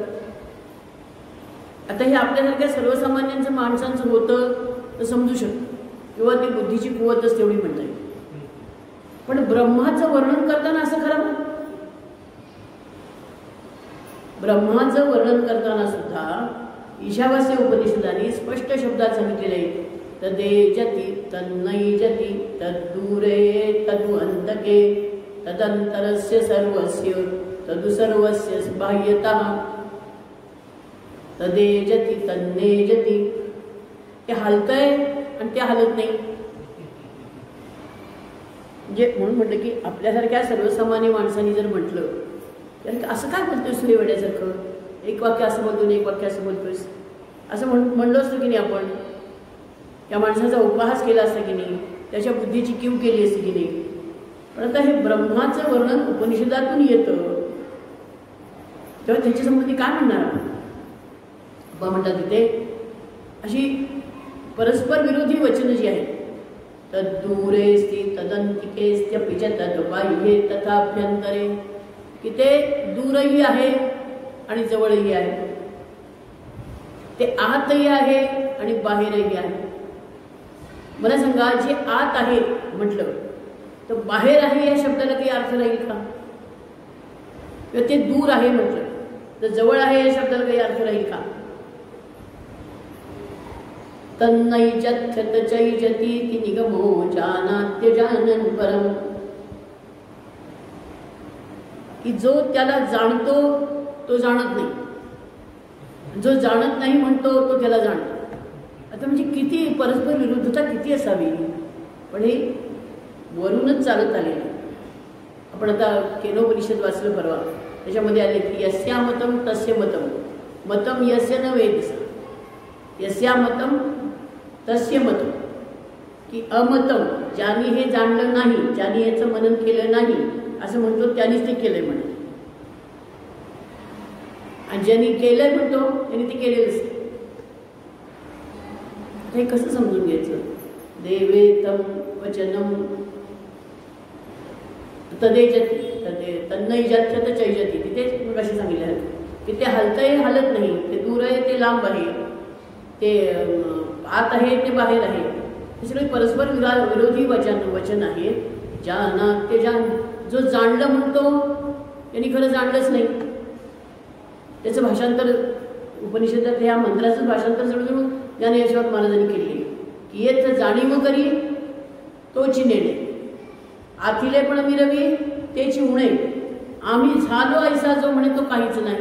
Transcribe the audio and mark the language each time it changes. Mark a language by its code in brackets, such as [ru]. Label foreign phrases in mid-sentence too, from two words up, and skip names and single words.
[mr] आता हे आपल्यासारख्या सर्वसामान्यांचं माणसांचं होतं तर समजू शकतो किंवा ती बुद्धीची कुवतच तेवढी म्हणता येईल. पण ब्रह्माचं वर्णन करताना असं खरं ना, ब्रह्माचं वर्णन करताना सुद्धा ईशावास्य उपनिषदाने स्पष्ट शब्दात सांगितलेले आहे. [sa] तदेजति तन्नैजति तद्दूरे तद्वन्तके तदंतरस्य सर्वस्य तदुसर्वस्य बाह्यतः तदेजति तन्नेजति. [mr] ते हलतंय आणि ते हलत नाही. म्हणजे म्हणून म्हटलं की आपल्यासारख्या सर्वसामान्य माणसांनी जर म्हटलं तर असं काय बोलतोय सुरेवड्यासारखं, एक वाक्य असं बोलतो एक वाक्य असं बोलतोयस असं म्हणलो असतो की नाही आपण, त्या माणसाचा उपहास केला असता की नाही, त्याच्या बुद्धीची कीव केली असती की नाही. पण आता हे ब्रह्माचं वर्णन उपनिषदातून येतं तेव्हा त्याच्या संबंधी काय म्हणणार आपण. म्हणतात तिथे अशी परस्पर विरोधी वचनं जी आहेत, [sa] तद्दूरेस्ति तदंतिकेस्त्यपि च तद्बाह्ये तथाभ्यन्तरे, [mr] की ते दूरही आहे आणि जवळही आहे, ते आतही आहे आणि बाहेरही आहे. मला सांगा, जे आत आहे म्हटलं तर बाहेर आहे या शब्दाला काही अर्थ राहील का? किंवा ते दूर आहे म्हटलं तर जवळ आहे या शब्दाला काही अर्थ राहील का? [sa] तन्नैजत्यतचैजतीति निगमो जानात्यजानन् परम्. [mr] की जो त्याला जाणतो तो जाणत नाही, जो जाणत नाही म्हणतो तो त्याला जाणतो. आता म्हणजे किती परस्पर विरुद्धता किती असावी. पण हे वरूनच चालत आलेलं. आपण आता केनोपनिषद वाचलं परवा, त्याच्यामध्ये आले की [sa] यस्या मतम तस्य मतम, मतम यस्य न वेदसा, यस्या मतम तस्य मतम, [mr] की अमतम ज्यांनी हे जाणलं नाही, ज्यांनी याचं मनन केलं नाही असं म्हणतो त्यांनीच ते केलंय म्हणत, आणि ज्यांनी केलंय म्हणतो त्यांनी ते केलेलंच. हे कसं समजून घ्यायचं. [sa] देवेतम वचनम तदेजती तन्नैजत्यत चैजती. [mr] तिथे कशी सांगितलं की ते हलतंय हलत नाही, ते दूर आहे ते लांब आहे, ते आत आहे ते बाहेर आहे. हे सगळे परस्पर विरोधी वचन आहे. [sa] जानात्य जान, [mr] जो जाणलं म्हणतो त्यांनी खरं जाणलंच नाही, त्याचं भाषांतर उपनिषदात ह्या मंत्राचं भाषांतर जवळजवळ ज्ञानेश्वर महाराजांनी केले की येत जाणीव करी तोची नेणे, आथिले पण मिरवी तेची उणे, आम्ही झालो ऐसा जो म्हणे तो काहीच नाही.